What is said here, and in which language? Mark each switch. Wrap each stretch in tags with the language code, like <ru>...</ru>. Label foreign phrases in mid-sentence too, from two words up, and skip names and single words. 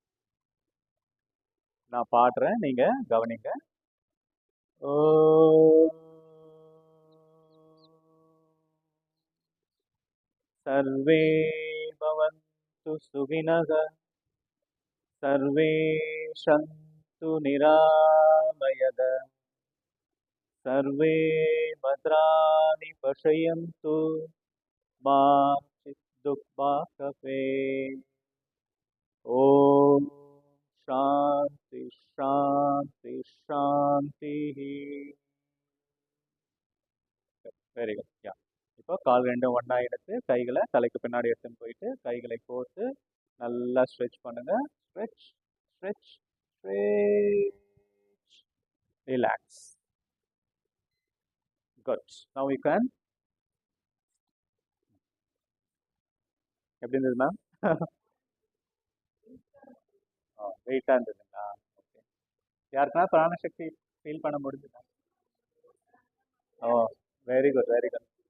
<ta>நான் பாடுறேன், நீங்க கவனிங்க.</ta> <sa>सर्वे भवन्तु सुखिनः, सर्वे सन्तु निरामयः, सर्वे भद्राणि पश्यन्तु मा चिद्दुःखभाग्भवे. ॐ शान्ति शान्ति शान्तिः.</sa> <en>very good.</en> <ta>யா, இப்போ கால் ரெண்டும் ஒன்றா எடுத்து கைகளை தலைக்கு பின்னாடி எடுத்துன்னு போயிட்டு கைகளை கோர்த்து நல்லா ஸ்ட்ரெச் பண்ணுங்க.</ta> <en>stretch stretch stretch.</en> <ta>ரிலாக்ஸ்.</ta> <en>Good. Now you can.</en> <ta>எப்படி இருந்தது மேம்? வெயிட்டாக இருந்ததுங்களா? ஓகே. யாருக்குன்னா பிராணசக்தி ஃபீல் பண்ண முடிஞ்சுதா?</ta> <en>Oh, very good very good.</en>